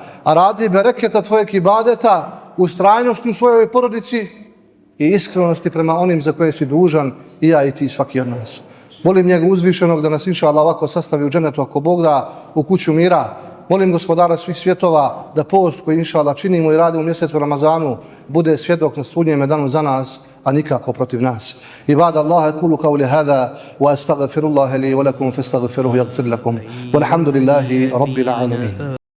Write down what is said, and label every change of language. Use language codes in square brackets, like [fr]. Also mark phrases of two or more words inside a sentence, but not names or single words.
[bs] A radi bereketa tvojeg ibadeta, ustrajnosti u svojoj porodici i iskrenosti prema onim za koje si dužan, i ja i ti, svaki od nas. Molim njega uzvišenog da nas [ar] إن شاء الله [bs] ovako sastavi u džennetu ako Bog da, u kuću mira. Molim gospodara svih svjetova da post koji [ar] إن شاء الله [bs] činimo i radimo u mjesecu Ramazanu bude svjedok na sudnjem danu za nas, a nikako protiv nas. [ar] عباد الله، أقول قولي هذا وأستغفر الله لي ولكم فاستغفروه يغفر لكم. والحمد لله رب العالمين.